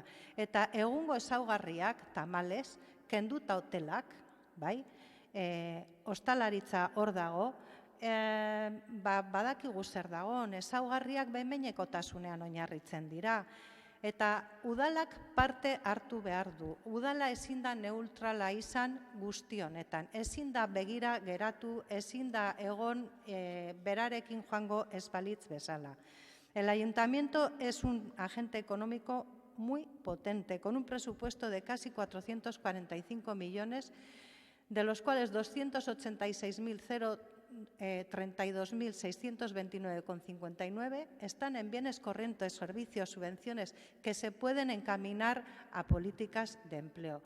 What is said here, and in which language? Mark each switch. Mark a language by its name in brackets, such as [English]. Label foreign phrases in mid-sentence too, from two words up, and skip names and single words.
[Basque] Eta egungo ezaugarriak, tamalez, kenduta hotelak, bai, ostalaritza hor dago, badakigu zer dagoen, ezaugarriak behin-behinekotasunean oinarritzen dira. Eta udalak parte hartu behar du. Udala ezin da neutrala izan guzti honetan. Ezin da begira geratu, ezin da egon berarekin joango ez balitz bezala. [Spanish] El ayuntamiento es un agente económico muy potente, con un presupuesto de casi 445 millones, de los cuales 286.032.629,59 están en bienes corrientes, servicios, subvenciones que se pueden encaminar a políticas de empleo.